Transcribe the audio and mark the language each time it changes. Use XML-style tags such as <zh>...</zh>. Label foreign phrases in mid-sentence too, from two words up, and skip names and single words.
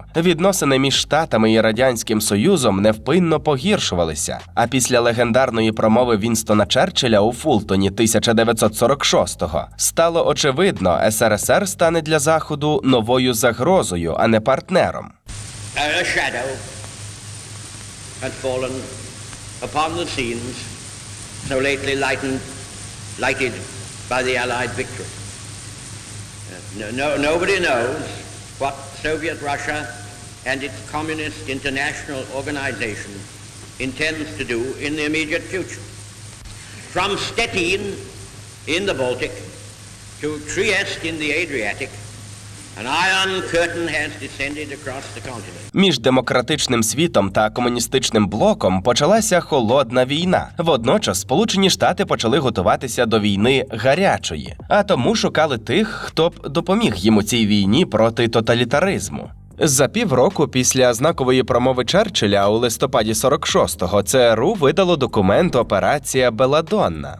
<uk>Відносини між Штатами і Радянським Союзом невпинно погіршувалися. А після легендарної промови Вінстона Черчилля у Фултоні 1946-го стало очевидно, СРСР стане для Заходу новою загрозою, а не партнером.</uk> <en>A shadow had fallen upon the scenes so lately lighted by the Allied victory. Nobody knows what Soviet Russia and its Communist International Organization intends to do in the immediate future. From Stettin in the Baltic to Trieste in the Adriatic, An iron curtain has descended across the continent.</en> <uk>Між демократичним світом та комуністичним блоком почалася холодна війна. Водночас Сполучені Штати почали готуватися до війни гарячої, а тому шукали тих, хто б допоміг їм у цій війні проти тоталітаризму. За півроку після знакової промови Черчилля у листопаді 46-го ЦРУ видало документ «Операція Беладонна».</uk>